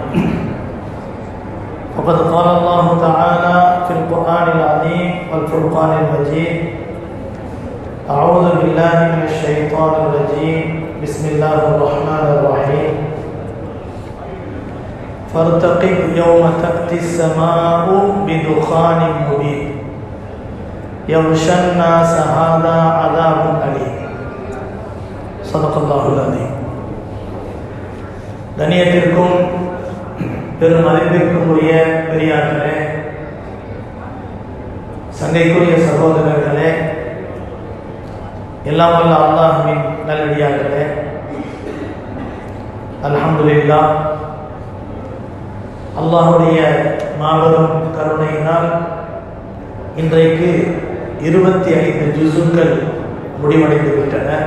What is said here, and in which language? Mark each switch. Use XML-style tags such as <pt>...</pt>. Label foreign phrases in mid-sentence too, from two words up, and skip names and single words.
<ar>فقد قال الله تعالى في القرآن العظيم والفرقان المجيد أعوذ بالله من الشيطان الرجيم بسم الله الرحمن الرحيم فارتقب يوم تأتي السماء بدخان مبين يغشى الناس هذا عذاب أليم صدق الله العظيم.</ar> <ta>கண்ணியத்திற்கும் பெரும் மதிப்பிற்கும் உரிய பெரியார்களே, சங்கைக்குரிய சகோதரர்களே, எல்லாம் வல்ல அல்லாஹ்வின் நல்லடியார்களே, அல்ஹம்துலில்லாஹ், அல்லாஹுடைய மாபெரும் கருணையினால் இன்றைக்கு 25 ஜுசுக்கள் முடிவடைந்து விட்டன.</ta>